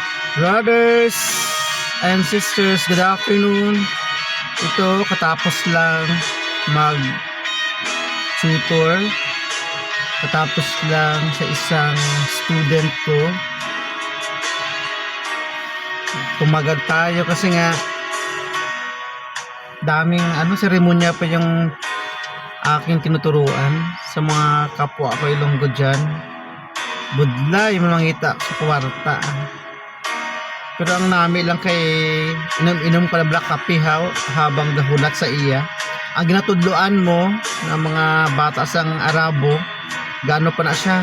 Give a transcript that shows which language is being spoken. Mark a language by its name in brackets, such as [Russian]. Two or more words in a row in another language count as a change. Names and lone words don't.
[English] Brothers and sisters, good afternoon. [Filipino] Ito, katapos lang mag-tutor. Katapos lang sa isang student ko. Tumagal tayo kasi nga daming seremonya pa yung aking tinuturuan sa mga kapwa ko Ilonggo dyan. [Hiligaynon] Budlay, mamangita sa kwarta. Pero ang nami lang kay inom-inom ka na [English] black coffee [Hiligaynon] habang dahulat sa iya. Ang ginatudloan mo ng mga bata sang Arabo, gaano pa na siya.